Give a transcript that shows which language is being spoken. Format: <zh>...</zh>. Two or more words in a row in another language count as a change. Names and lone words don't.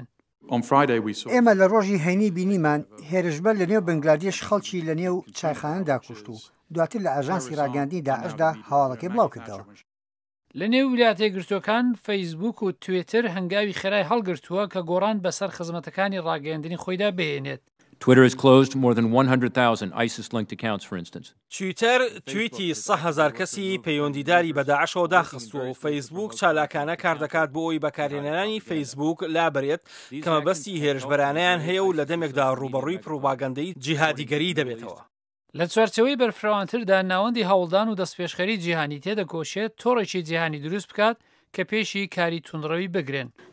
<ckb>ئێمە لە ڕۆژی هەینی بینیمان هێرشبەر لە نێو بنگلادێش خەڵکی لە نێو چایخانەدا کوشت و دواتر لە ئاژانسی ڕاگەاندنی داعشدا هەواڵەکەی بڵاو کردەوە. لە نێو ویلایەتە یەکگرتووەکان فەیسبوک و توێتر هەنگاوی خێرای هەڵگرتووە کە گۆڕان بەسەر خزمەتەکانی ڕاگەیاندنی خۆیدا بهێنێت.</ckb> <en>Twitter has closed more than 100,000 ISIS-linked accounts, for instance.</en> <ckb>تویتر توییتی 100,000 کەسی پەیوەندیداری بە داعشەوە داخستووە و فەیسبوک چالاکانە کار دەکات بۆ ئەوی بەکارهێنەرانی فەیسبوک لابرێت کە مەبەستی هێرشبەرانەیان هەیە و لە دەمێکدا ڕوبەڕووی پروپاگەندەی جیهادیگەری دەبێتەوە. لە چوارچەوەی بەرفراوانتردا ناوەندی هەوڵدان و دەستپێشخەری جیهانی تێدەکۆشێت تۆڕێکی جیهانی دروست بکات کە پێشی کاری توندڕەوی بگرێن.</ckb>